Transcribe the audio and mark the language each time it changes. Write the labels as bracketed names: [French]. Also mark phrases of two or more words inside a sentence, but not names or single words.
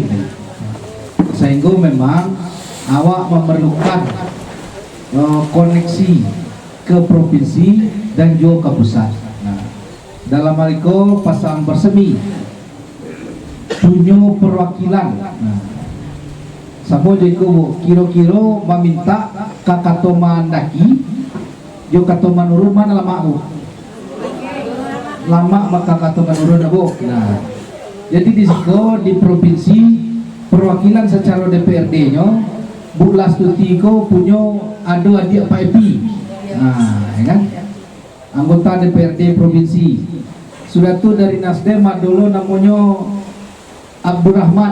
[Indonesian] Sehingga memang awak memerlukan koneksi ke provinsi dan juga ke pusat. Dalam hal itu pasangan bersemi punya perwakilan. Sama juga kira-kira meminta [Minangkabau] kakato mandaki, jo kato manurun mana lama Bu? Lama maka kato manurun Bu. [Indonesian] Nah, jadi di situ di provinsi perwakilan secara DPRD-nya Bu Lastuti ko punya adik Pak Epi. Nah, ya kan? Anggota DPRD provinsi. Sudah tuh dari Nasdem dulu namanya Abdurrahman.